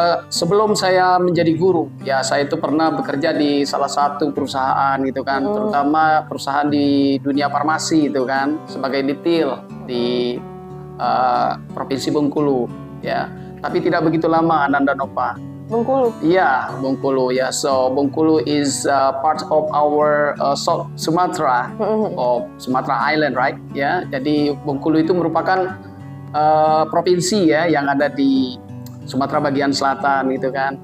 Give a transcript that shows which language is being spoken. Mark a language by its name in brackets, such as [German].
[Indonesian] Sebelum saya menjadi guru, ya saya itu pernah bekerja di salah satu perusahaan gitu kan, terutama perusahaan di dunia farmasi itu kan, sebagai detail di Provinsi Bengkulu, ya. Tapi tidak begitu lama, Ananda Nova. Bengkulu? Iya, Bengkulu ya. [English] So Bengkulu is part of our South Sumatra, of Sumatra Island, right? [Indonesian] Ya, jadi Bengkulu itu merupakan provinsi ya yang ada di Sumatera bagian selatan gitu kan.